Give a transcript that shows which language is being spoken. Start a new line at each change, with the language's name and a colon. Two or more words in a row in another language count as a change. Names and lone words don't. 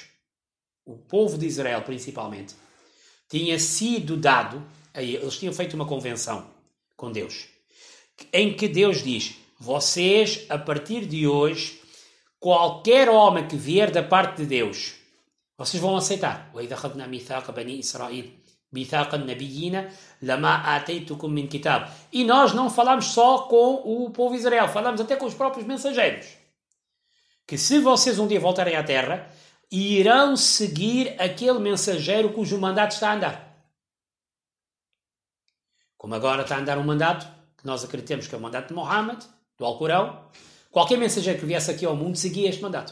Portuguese: O povo de Israel, principalmente, tinha sido dado, eles tinham feito uma convenção com Deus, em que Deus diz, vocês, a partir de hoje, qualquer homem que vier da parte de Deus, vocês vão aceitar.
Arabic: وَإِذَا أَخَذْنَا مِيثَاقَ بَنِي إِسْرَائِيلَ مِيثَاقَ النَّبِيِّينَ لَمَا آتَيْتُكُم مِّن كِتَابٍ.
Portuguese: E nós não falamos só com o povo de Israel, falamos até com os próprios mensageiros. Que se vocês um dia voltarem à terra, irão seguir aquele mensageiro cujo mandato está a andar. Como agora está a andar um mandato, que nós acreditamos que é o mandato de Muhammad, do Alcorão, qualquer mensageiro que viesse aqui ao mundo seguia este mandato.